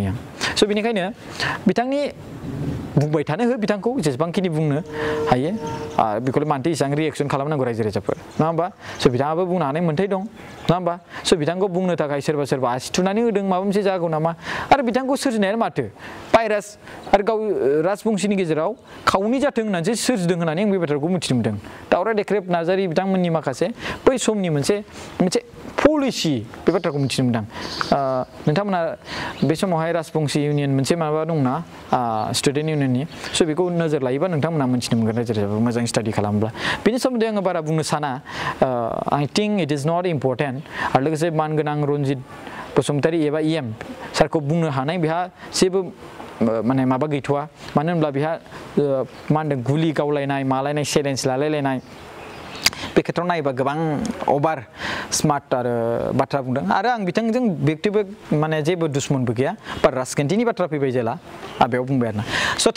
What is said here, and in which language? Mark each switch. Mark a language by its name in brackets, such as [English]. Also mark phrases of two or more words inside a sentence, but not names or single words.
[Bodo] हायो आं स' बेनिखायनो बिथांनि बुंबाय थानो हो बिथांखौ जेसेबांखिनि बुंनो हायो बेखौलाय मानोथो एसेबां रिएक्सन खालामनांगौ रायजो राजाफोर नङा होमबा स' बिथाङाबो बुंनो हानाय मोन्थाय दं नङा होमबा स' बिथांखौ बुंनो थाखाय सोरबा आसि थुनानै होदों माबा मोनसे जागौ नामा आरो बिथांखौ सोरजिनायानो माथो भाइरास आरो गाव राजबंशीनि गेजेराव खावनै जाथों होननानैसो सोरजिदों होननानै आं बे बाथ्राखौ मिथिनो मोनदों दावराय देख्रेब नार्जारि बिथांमोननि माखासे बै समनि मोनसे पलिसि बे बाथ्राखौ मिथिनो मोनदों नोंथांमोना बे समावहाय राजबंशी इउनियन मोनसे माबा दंना स्टुडेन्ट इउनियननि स' बेखौ नोजोर लायोबा नोंथांमोना मिथिनो मोनगोन रायजो राजाफोर मोजां स्टाडि खालामोब्ला बेनि सोमोन्दै आङो बारा बुंनो साना [English] I think it is not important [Bodo] आरो लोगोसे मानगोनां रन्जित बसुमतारी एबा इएम सारखौ बुंनो हानाय बेहा जेबो माने माबा गैथ'वा मानो होनब्ला बेहा मा होनदों गुलि गावलायनाय मालायनाय चेलेन्ज लालायलायनाय बे खेथ्रआव नायोबा गोबां अभार स्मार्ट आरो बाथ्रा बुंदों आरो आं बिथांजों व्यक्तिगत माने जेबो दुश्मनबो गैया बा राजखान्थिनि बाथ्रा फैबाय जेला बेयाव बुंबाय आरोना स' थेंक